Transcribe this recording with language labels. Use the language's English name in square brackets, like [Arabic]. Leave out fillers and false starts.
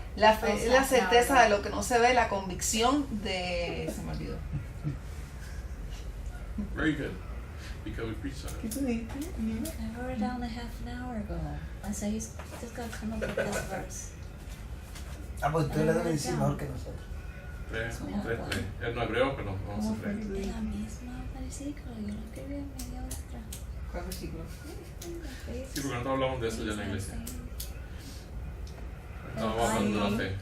[Spanish] La fe es la certeza de lo que no se ve, la convicción de... Se me olvidó. [English] Very good. Because we preached on it. I wrote it down a half an hour ago. I said, he's just got to come up with this verse. [Spanish] Pues tú le debes decir mejor que nosotros. 3. No, hebreo, pero vamos a 3. De la misma versículo, yo lo escribí en media hora atrás. ¿Cuál versículo? Sí, porque nosotros hablamos de eso ya en la iglesia. Estábamos hablando de la fe.